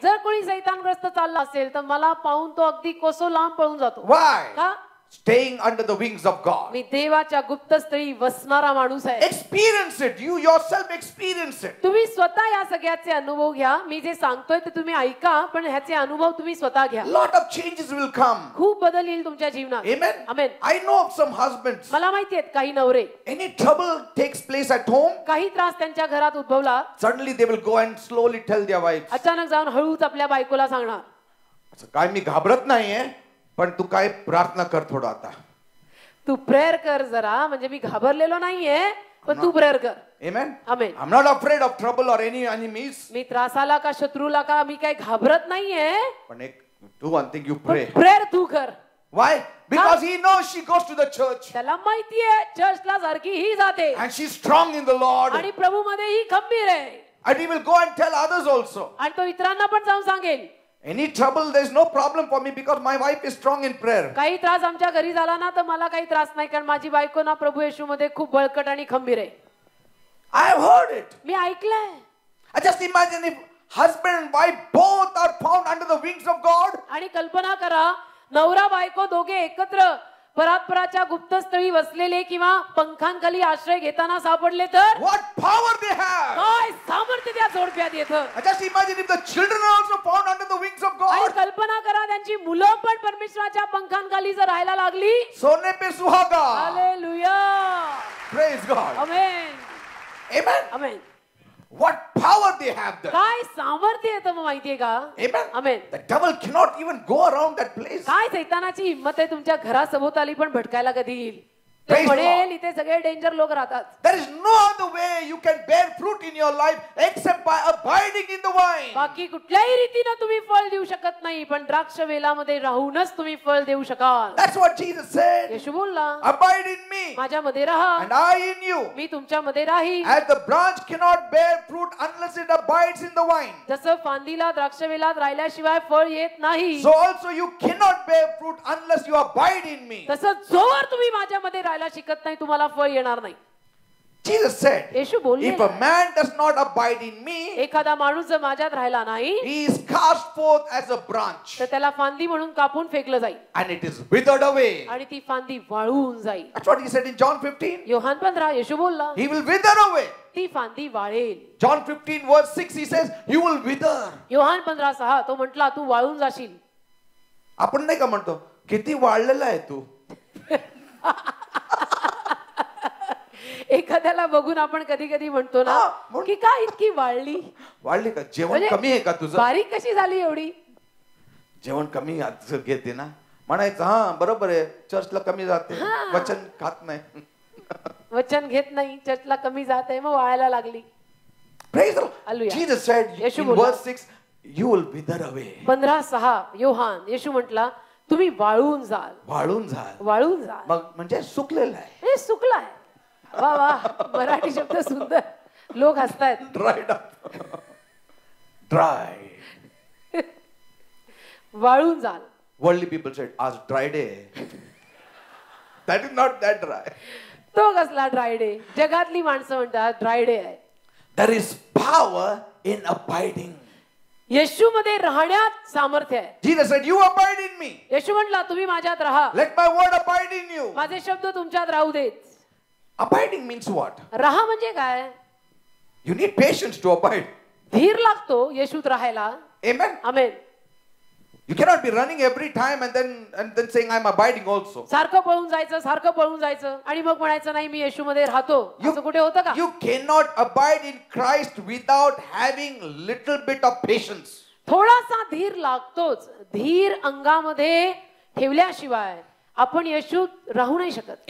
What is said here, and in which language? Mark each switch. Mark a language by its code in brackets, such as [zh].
[mr] जर कोणी सैतानग्रस्त चालला असेल तर मला पाहून तो अगदी कोसो लांब पळून जातो. [en] Why? [mr] का? [en] Staying under the wings of God. [mr] मी देवाच्या गुप्तस्थळी वसणारा माणूस आहे. [en] Experience it. You yourself experience it. [mr] तुम्ही स्वतः या सगळ्याचे अनुभव घ्या. मी जे सांगतोय ते तुम्ही ऐका, पण ह्याचे अनुभव तुम्ही स्वतः घ्या. [en] Lot of changes will come. [mr] खूप बदल येईल तुमच्या जीवनात. [en] Amen. [mr] Amen. [en] I know of some husbands. [mr] मला माहिती आहेत काही नवरे, [en] Any trouble takes place at home, [mr] काही त्रास त्यांच्या घरात उद्भवला, [en] suddenly they will go and slowly tell their wives. [mr] अचानक जाऊन हळूच आपल्या बायकोला सांगणार, असं काय मी घाबरत नाहीये, पण तू काय प्रार्थना कर थोडं आता. तू प्रेयर कर जरा, म्हणजे मी घाबरलेलो नाहीये, पण तू प्रेयर कर. [en] Amen. [mr] Amen. [en] I'm not afraid of trouble or any enemies. [mr] मी त्रासाला का शत्रूला का मी काही घाबरत नाहीये, पण एक [en] do one thing, you pray. [mr] Prayer तू कर. [en] Why? Because he knows she goes to the church [mr] त्याला माहितीये चर्चला सारखी ही जाते [en] and she's strong in the Lord, [mr] आणि प्रभू मध्ये ही खंबीर आहे, [en] and he will go and tell others also. [mr] आणि तो इतरांना पण जाऊन सांगेल. [en] Any trouble, there's no problem for me because my wife is strong in prayer. [mr] काही त्रास आमच्या घरी झाला ना तर मला काही त्रास नाही, कारण माझी बायको ना प्रभू येशू मध्ये खूप बळकट आणि खंबीर आहे. [en] I have heard it. [mr] मी ऐकलंय. [en] I just imagine if husband and wife both are found under the wings of God. [mr] आणि कल्पना करा, नवरा बायको दोघे एकत्र परात्पराच्या गुप्तस्थळी वसलेले किंवा पंखांखाली आश्रय घेताना सापडले तर [en] What power they have! [mr] काय सामर्थ्य त्या जोडप्यात येतं. [en] I just imagine if the children are also found under the wings of [mr] आणि [en] God. [mr] कल्पना करा, त्यांची मुलं पण परमेश्वराच्या पंखांखाली जर राहायला लागली. [hi] सोने पे सुहागा. [mr] Hallelujah. [en] Praise God. [mr] Amen. [en] Amen. [mr] Amen. [en] What power they have there. [mr] काय सामर्थ्य येतं मग माहितीये का? [en] Amen. [mr] Amen. [en] The devil cannot even go around that place. [mr] काय सैतानाची हिंमत आहे तुमच्या घरासभोवताली पण भटकायला कधी येईल. ते [en] Praise [mr] म्हणेल इथे सगळे डेंजर लोक राहतात. [en] There is no other way you can bear fruit in your life except by abiding in the vine. [mr] बाकी कुठल्याही रीतीनं तुम्ही फळ देऊ शकत नाही, पण द्राक्ष वेलामध्ये राहूनच तुम्ही फळ देऊ शकाल. [en] That's what Jesus said. [mr] येशू बोलला, [en] Abide in me [mr] माझ्यामध्ये राहा [en] and I in you. [mr] मी तुमच्यामध्ये राहीन. [en] As the branch cannot bear fruit unless it abides in the vine, [mr] जसं फांदीला द्राक्ष वेलात राहिल्याशिवाय फळ येत नाही, [en] so also you cannot bear fruit unless you abide in me. [mr] तसं जोवर तुम्ही माझ्यामध्ये राहायला शिकत नाही तुम्हाला फळ येणार नाही. [en] Jesus said, [mr] येशू बोलले, [en] if a man does not abide in me, [mr] एखादा माणूस जर माझ्यात राहिला नाही [en] he is cast forth as a branch [mr] तर त्याला फांदी म्हणून कापून फेकलं जाईल [en] and it is withered away. [mr] आणि ती फांदी वाळून जाईल. [en] That's what he said in John 15. [mr] Yohan 15 येशू बोलला, [en] He will wither away. [mr] ती फांदी वाळेल. [en] John 15 verse 6 he says, you will wither. [mr] Yohan 15:6 तो म्हटला तू वाळून जाशील. आपण नाही का म्हणतो किती वाढलेला आहे तू. एखाद्याला बघून आपण कधी कधी म्हणतो ना की काय इतकी वाळली. वाढली का? जेवण कमी आहे का तुझं? बारीक कशी झाली एवढी? जेवण कमी घेते ना म्हणायचं. हा बरोबर आहे, चर्चला कमी जाते, वचन खात नाही. वचन घेत नाही, चर्चला कमी जात आहे, मग वाळायला लागली. [en] Praise the Lord. Hallelujah. Jesus said [mr] Yeshu [en] in [mr] बोलला. [en] verse 6, you will wither away. [mr] 15:6 Yohan, येशू म्हटला तुम्ही वाळून जाल. वाळून जाल. वाळून जाल मग म्हणजे सुकलेलं आहे. हे सुकलाय. वा वा, मराठी शब्द सुंदर. लोक हसतायत. [en] Dried up. Dry. [mr] वाळून जाल. [en] Worldly people said, [mr] आज [en] dry day. That is not that dry. [mr] तो कसला ड्राय डे? जगातली माणसं म्हणतात ड्राय डे आहे. [en] There is power in abiding. [mr] येशू मध्ये राहण्यात सामर्थ्य आहे. [en] Jesus said, you abide in me. [mr] येशू म्हटला तुम्ही माझ्यात राहा. [en] Let my word abide in you. [mr] माझे शब्द तुमच्यात राहू देत. [en] Abiding means what? [mr] राहा म्हणजे काय? [en] You need patience to abide. [mr] धीर लागतो येशूत राहायला. [en] Amen. [mr] Amen. [en] You cannot be running every time and then saying I'm abiding also. [mr] सारखं पळून जायचं, सारखं पळून जायचं आणि मग म्हणायचं नाही मी येशू मध्ये राहतो. असं कुठे होतं का? [en] You cannot abide in Christ without having little bit of patience. [mr] थोडासा धीर लागतोच. धीर अंगामध्ये ठेवल्याशिवाय आपण येशूत राहू नाही शकत.